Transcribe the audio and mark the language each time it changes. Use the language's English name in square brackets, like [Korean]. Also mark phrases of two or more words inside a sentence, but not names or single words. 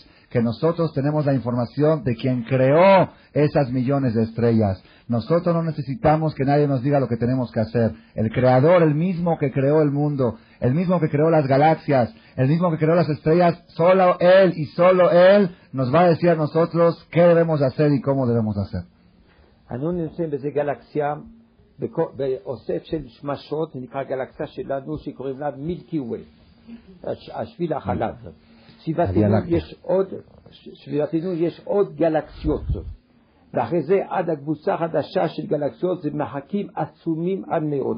[Spanish] que nosotros tenemos la información de quien creó esas millones de estrellas. Nosotros no necesitamos que nadie nos diga lo que tenemos que hacer. El creador, el mismo que creó el mundo, el mismo que creó las galaxias, el mismo que creó las estrellas, solo Él y solo Él nos va a decir a nosotros qué debemos hacer y cómo debemos hacer. [Hebrew] אנו נמצאים בזה גלקסיה, באוסף של שמשות, זה נקרא גלקסיה שלנו שקוראים לה מילקי ווי, השביל החלב. סביבתנו יש עוד גלקסיות, ואחרי זה עד הקבוצה החדשה של גלקסיות זה מרחקים עצומים עד מאוד.